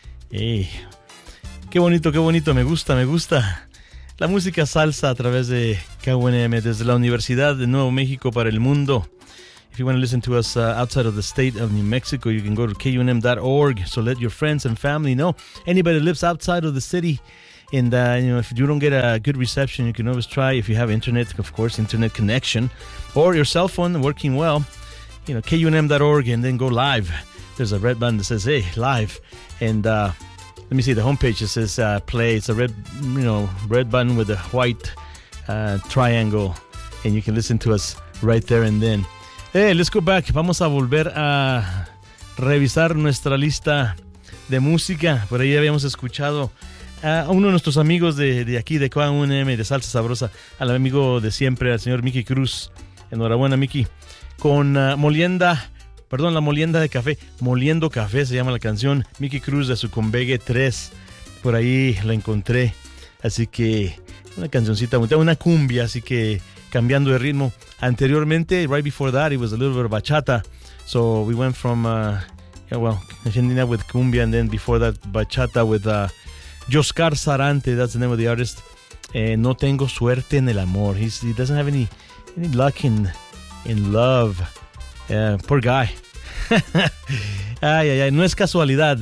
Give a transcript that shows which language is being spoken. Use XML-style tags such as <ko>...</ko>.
<es>Hey, qué bonito, me gusta la música salsa a través de KUNM desde la Universidad de Nuevo México para el mundo.</es> <en>If you want to listen to us outside of the state of New Mexico, you can go to KUNM.org. So let your friends and family know. Anybody that lives outside of the city, and you know, if you don't get a good reception, you can always try, if you have internet, of course, internet connection, or your cell phone working well, you know, KUNM.org, and then go live. There's a red button that says, hey, live. And let me see, the homepage, it says play. It's a red, you know, red button with a white triangle, and you can listen to us right there and then. Hey, let's go back.</en> <es>Vamos a volver a revisar nuestra lista de música. Por ahí habíamos escuchado a uno de nuestros amigos de aquí, de KUNM, de Salsa Sabrosa, al amigo de siempre, al señor Mickey Cruz. Enhorabuena, Mickey. Con la molienda de café. Moliendo café se llama la canción. Mickey Cruz de su Convegue 3. Por ahí la encontré. Así que una cancioncita, una cumbia, así que cambiando de ritmo.</es> <en>Anteriormente, right before that, it was a little bit of bachata. So we went from, Argentina with cumbia, and then before that, bachata with Joscar Sarante. That's the name of the artist.</en> <es>No tengo suerte en el amor.</es> <en>He doesn't have any luck in love. Poor guy. Ay, ay, ay.</en> <es>No es casualidad.</es>